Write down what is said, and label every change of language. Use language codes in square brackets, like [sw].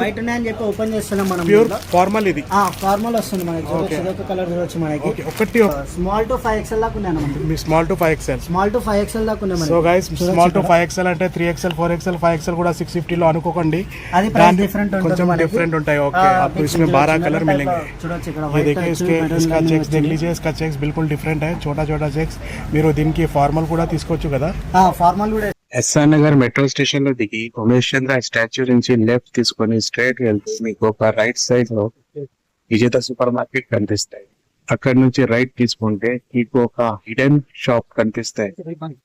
[te] White ఉన్నాయని చెప్పి open చేస్తున్నాం మనం. ప్యూర్ ఫార్మల్ ఇది. ఫార్మల్ వస్తుంది మనకి. ఒక కలర్ చూడొచ్చు మనకి. ఒకటి స్మాల్ టు 5XL దాకా ఉన్నాయి మనకి. మీ స్మాల్ టు 5XL దాకా ఉన్నాయి మనకి. So guys small to 5XL అంటే 3XL 4XL 5XL కూడా 650 లో అనుకోకండి. అది ప్రైస్ డిఫరెంట్ ఉంటుంది. కొంచెం డిఫరెంట్ ఉంటాయి. [hi] ఓకే आपको इसमें 12 कलर मिलेंगे. [te] చూడొచ్చు ఇక్కడ [hi] ये देखिए इसका चेक्स देख लीजिए. इसका चेक्स बिल्कुल डिफरेंट है. छोटा छोटा चेक्स [te] మీరు దీనికి ఫార్మల్ కూడా తీసుకోవచ్చు కదా. ఫార్మల్ కూడా. ఎస్ఆర్ నగర్ మెట్రో స్టేషన్ లో దిగి ఉమేష్ చంద్ర స్టాచ్యూ నుంచి లెఫ్ట్ తీసుకొని స్ట్రైట్ వెళ్తే మీకు ఒక రైట్ సైడ్ లో విజేత సూపర్ మార్కెట్ కనిపిస్తాయి. అక్కడ నుంచి రైట్ తీసుకుంటే మీకు ఒక హిడెన్ షాప్ కనిపిస్తాయి.